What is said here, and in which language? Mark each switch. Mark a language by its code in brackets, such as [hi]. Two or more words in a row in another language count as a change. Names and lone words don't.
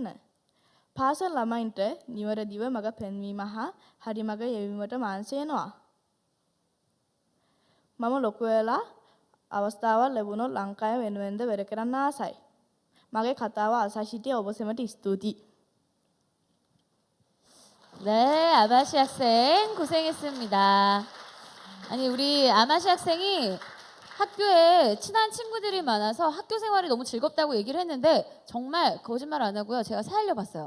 [si] පාසල් ළමයින්ට නිවැරදිව මඟ පෙන්වීම හා හරි මඟ යෙවීමට මාංශ වෙනවා. මම ලොකු වෙලා අවස්ථාවක් ලැබුණොත් ලංකාව වෙනුවෙන්ද වැඩ කරන්න ආසයි. මගේ කතාව අසා සිටිය ඔබ සැමට ස්තුතියි. [ko] 네, 아마시 학생 고생했습니다. 아니 우리 아마시 학생이 학교에 친한 친구들이 많아서 학교 생활이 너무 즐겁다고 얘기를 했는데 정말 거짓말 안 하고요. 제가 살려봤어요.